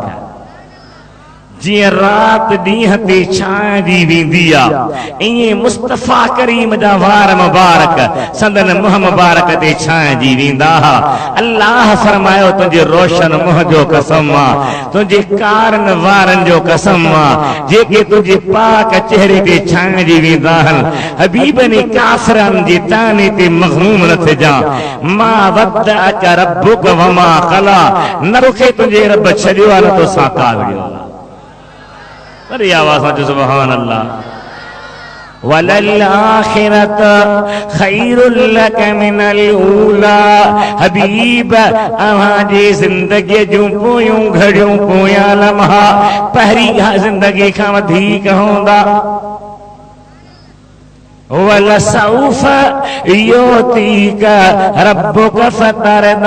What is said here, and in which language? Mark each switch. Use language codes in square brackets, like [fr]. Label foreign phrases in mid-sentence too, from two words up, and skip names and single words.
[sd] जीअं रात ॾींहं ते छांइजी वेंदी आ ईअं मुस्तफ़ा करीम जा वार मुबारक संदन मुंहुं मुबारक ते छांइजी वेंदा। अल्लाह फरमायो तुंहिंजे रोशन मुंहुं जो कसम आ, तुंहिंजे कारन वारनि जो कसम आ जेके तुंहिंजे पाक चेहरे ते छांइजी वेंदा आहिनि। हबीबनि काफ़िरनि जे ताने ते मग़मूम न थिजां। [ar] مَا وَدَّعَكَ رَبُّكَ وَمَا قَلَى. [sd] न तोखे तुंहिंजे रब छॾियो आ न तोसां का विढ़ियो आ। बड़ी आवाज़ में [ar] سبحان الله. وَلَلْآخِرَةُ خَيْرٌ لَكَ مِنَ الْأُولَى. [sd] हबीब अव्हां जी ज़िंदगी जूं पोयूं घड़ियूं पोयां लम्हा पहिरीं ज़िंदगी खां वधीक हूंदा। [ar] وَلَسَوْفَ يُعْطِيكَ رَبُّكَ فَتَرْضَى.